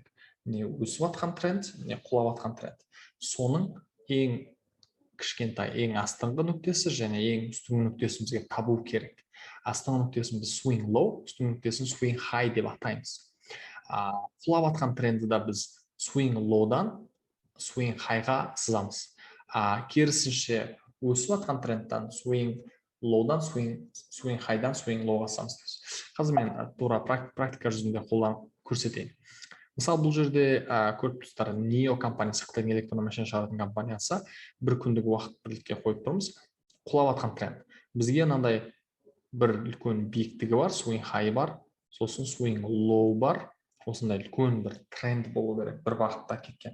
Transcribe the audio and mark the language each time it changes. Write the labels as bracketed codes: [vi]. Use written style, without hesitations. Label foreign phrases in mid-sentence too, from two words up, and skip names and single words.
[kk] Не өсіп атқан тренд, не құлап атқан тренд. Соның ең кішкентай, ең астыңғы нүктесі және ең үстіңгі нүктесін бізге табу керек. Астыңғы нүктесін біз [en] swing low, [kk] үстіңгі нүктесін [en] swing high [kk] деп атаймыз. Құлап атқан трендті біз [en] swing low'дан swing high- [kk] ға сызамыз. Керісінше өсіп атқан трендтан swing low'дан [en] swing high- [kk] дан [en] swing low- [kk] ға сызамыз. Қазір мен тура практика жүзінде қолданып көрсетейін. Мысалы бұл жерде көріп тұрсыздар, NIO компаниясы, Қытайдың электронды машина шығаратын компаниясы, бір күндік уақыт бірлікке қойып тұрмыз, құлап жатқан тренд. Бізге мынандай бір үлкен биіктігі бар, [en] swing high [kk] бар, сосын [en] swing low [kk] бар, осындай үлкен бір тренд болу керек, бір бағытта кеткен.